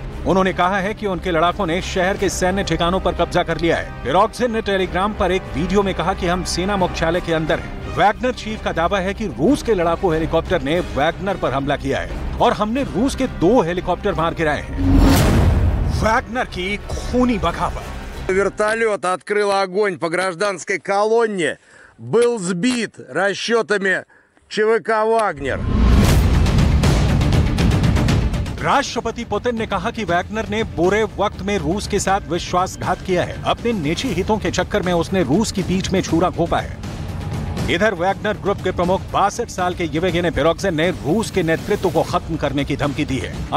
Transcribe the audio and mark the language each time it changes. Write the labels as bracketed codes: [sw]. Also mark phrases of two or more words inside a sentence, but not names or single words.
[hi] उन्होंने कहा है कि उनके लड़ाकों ने शहर के सैन्य ठिकानों पर कब्जा कर लिया है। पिरोग्जिन ने टेलीग्राम पर एक वीडियो में कहा कि हम सेना मुख्यालय के अंदर हैं। वैगनर चीफ का दावा है कि रूस के लड़ाकू हेलीकॉप्टर ने वैगनर पर हमला किया है और हमने रूस के 2 हेलीकॉप्टर मार गिराए हैं। वैगनर की खूनी बगावत। [ru] Вертолет открыл огонь по гражданской колонне, был сбит расчетами ЧВК «Вагнер». [hi] राष्ट्रपति पुतिन ने कहा कि वैगनर ने बुरे वक्त में रूस के साथ विश्वासघात किया है। अपने निजी हितों के चक्कर में उसने रूस की पीठ में छुरा घोंपा है। इधर वैगनर ग्रुप के प्रमुख 62 साल के येवगेनी पिरोग्जिन ने रूस के नेतृत्व को खत्म करने की धमकी दी है।